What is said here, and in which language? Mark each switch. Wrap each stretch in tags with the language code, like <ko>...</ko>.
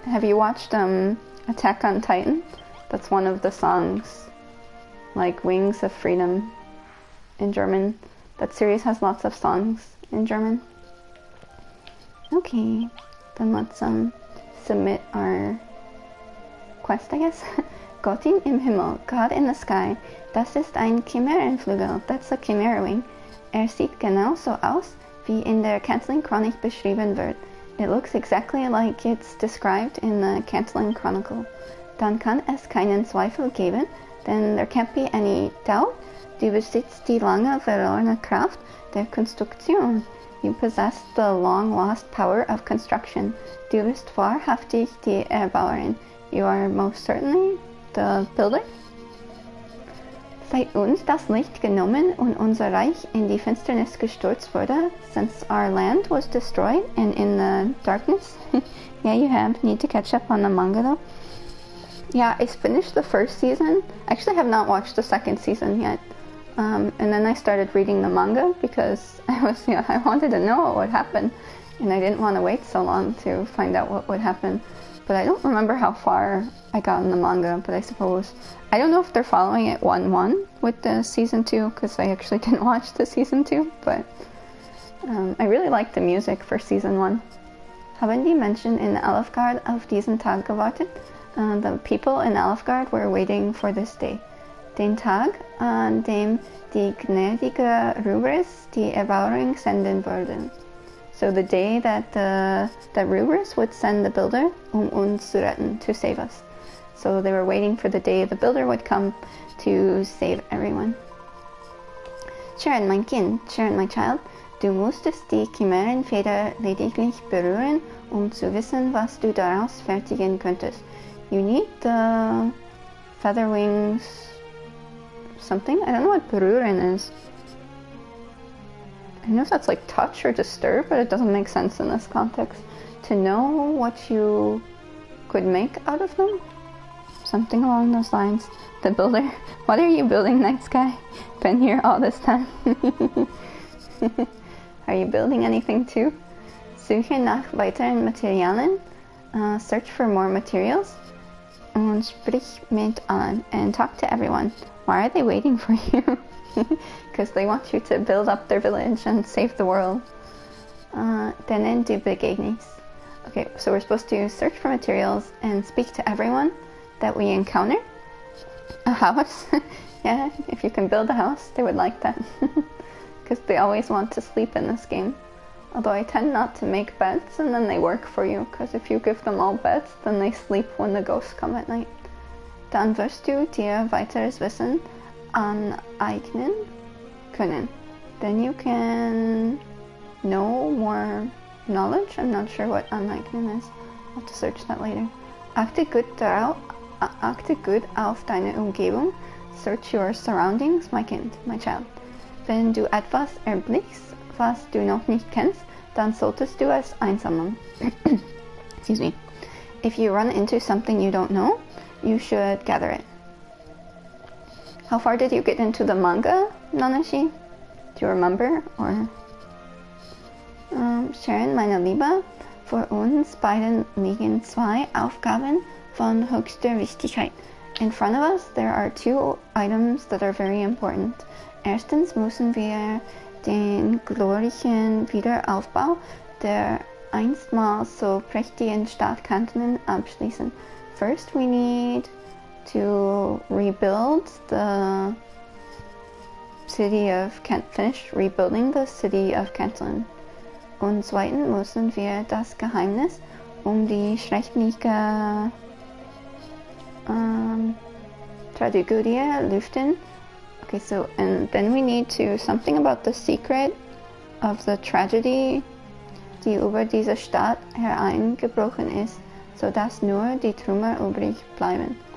<en>Have you watched Attack on Titan? That's one of the songs. Like Wings of Freedom in German. That series has lots of songs in German. Okay, then let's submit our quest, I guess.</en> <de>Gott im Himmel,</de> <en>God in the sky.</en> <de>Das ist ein Chimärenflügel.</de> <en>That's a Chimera wing.</en> <de>Sieht genauso aus, wie in der Canceling Chronik beschrieben wird.</de> <en>It looks exactly like it's described in the Canceling Chronicle.</en> <de>Dann kann es keinen Zweifel geben, denn</de> <en>there can't be any doubt.</en> <de>Du besitzt die lange verlorene Kraft der Konstruktion.</de> <en>You possess the long-lost power of construction.</en> <de>Du bist wahrhaftig die Erbauerin.</de> <en>You are most certainly the builder.</en> <de>Seit uns das Licht genommen und unser Reich in die Finsternis gestürzt wurde,</de> <en>since our land was destroyed and in the darkness. Yeah, you need to catch up on the manga though. Yeah, I finished the first season. I actually have not watched the second season yet. And then I started reading the manga because I wanted to know what would happen, and I didn't want to wait so long to find out what would happen. But I don't remember how far I got in the manga, but I don't know if they're following it 1-1 with the season 2, because I actually didn't watch the season 2, but I really liked the music for season 1.</en> <de>Haben die Menschen in Alfgard auf diesen Tag gewartet?</de> <en>The people in Alfgard were waiting for this day.</en> <de>Den Tag, an dem die gnädige Rubris die Erbauerin senden würden.</de> <en>So the day that Rubris would send the builder,</en> <de>uns zu retten,</de> <en>to save us. So they were waiting for the day the builder would come to save everyone.</en> <de>Charon, mein Kind,</de> <en>Charon, my child,</en> <de>du musstest die Chimärenfeder lediglich berühren, zu wissen, was du daraus fertigen könntest.</de> <en>You need the feather wings something. I don't know what berühren is. I don't know if that's like touch or disturb, but it doesn't make sense in this context. To know what you could make out of them? Something along those lines. The builder. What are you building, night sky? Been here all this time. Are you building anything too?</en> <de>Suche nach weiteren Materialien.</de> <en>Search for more materials.</en> <de>Und sprich mit allen.</de> <en>And talk to everyone. Why are they waiting for you? Because they want you to build up their village and save the world.</en> <de>Denen du begegnest.</de> <en>Okay, so we're supposed to search for materials and speak to everyone that we encounter. A house. Yeah, if you can build a house, they would like that. Because they always want to sleep in this game. Although I tend not to make beds and then they work for you. Because if you give them all beds, then they sleep when the ghosts come at night.</en> <de>Dann wirst du dir weiteres Wissen aneignen können.</de> <en>Then you can know more knowledge. I'm not sure what aneignen is. I'll have to search that later.</en> <de>Achte gut auf deine Umgebung.</de> <en>Search your surroundings, my kind, my child.</en> <de>Wenn du etwas erblickst, was du noch nicht kennst, dann solltest du es einsammeln.</de> <en>Excuse me. If you run into something you don't know, you should gather it. How far did you get into the manga, Nanashi? Do you remember?</en> <de>Or Charon, meine Liebe, vor uns beiden liegen zwei Aufgaben von höchster Wichtigkeit.</de> <en>In front of us, there are two items that are very important.</en> <de>Erstens müssen wir den glorreichen Wiederaufbau der einstmals so prächtigen Stadt Kanton abschließen.</de> <en>First, we need to rebuild the city of finish rebuilding the city of Canton.</en> <de>Und zweitens müssen wir das Geheimnis die schreckliche Tragödie lüften.</de> <en>Okay, so and then we need to something about the secret of the tragedy,</en> <de>die über diese Stadt hereingebrochen ist, so dass nur die Trümmer übrig bleiben.</de>